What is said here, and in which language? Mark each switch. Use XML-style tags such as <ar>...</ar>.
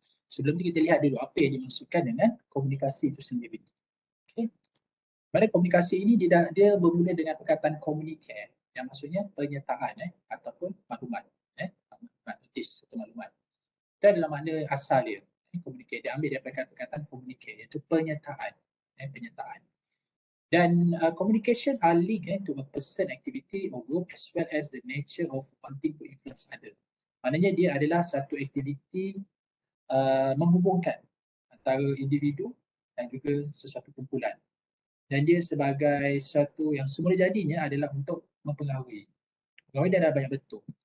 <ms>Sebelum itu kita lihat dulu apa yang dimaksudkan dengan komunikasi itu sendiri. Okay. Pada komunikasi ini dia bermula dengan perkataan communicate yang maksudnya penyertaan ataupun maklumat, maklumat notis atau maklumat. Itu adalah makna asal dia. Communicate dia ambil daripada perkataan communicate iaitu penyertaan, penyertaan.</ms> <en>Dan communication are linked to a person, activity or group as well as the nature of wanting to influence other.</en> <ms>Maknanya dia adalah satu aktiviti menghubungkan antara individu dan juga sesuatu kumpulan. Dan dia sebagai sesuatu yang semula jadinya adalah untuk mempengaruhi. Mempengaruhi dia ada banyak bentuk.</ms>